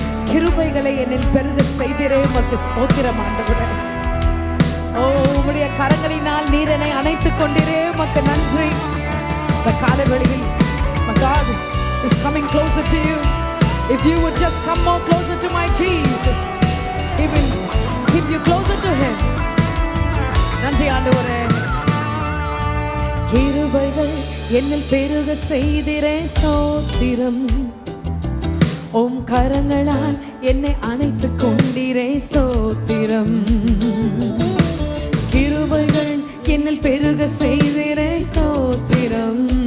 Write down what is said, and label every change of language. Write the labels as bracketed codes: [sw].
[ta] கிருபைகளை என்னில் பெருக செய்திரே உமக்கு ஸ்தோத்திரம் ஆண்டவரே. ஓ, உம்முடைய கரங்களினால் நீர் என்னை அணைத்துக் கொண்டிரே உமக்கு நன்றி. இந்த காலை வேளையில் [en] my God is coming closer to you. If you would just come more closer to my Jesus, He will keep you closer to Him. [ta] நன்றி ஆண்டவரே. கிருபைகள் என்னில் பெருக செய்திரே ஸ்தோத்திரம். உம் கரங்களால் என்னை அணைத்துக் கொண்டிரே ஸ்தோத்திரம். கிருபைகள் என்னில் பெருக செய்திரே ஸ்தோத்திரம்.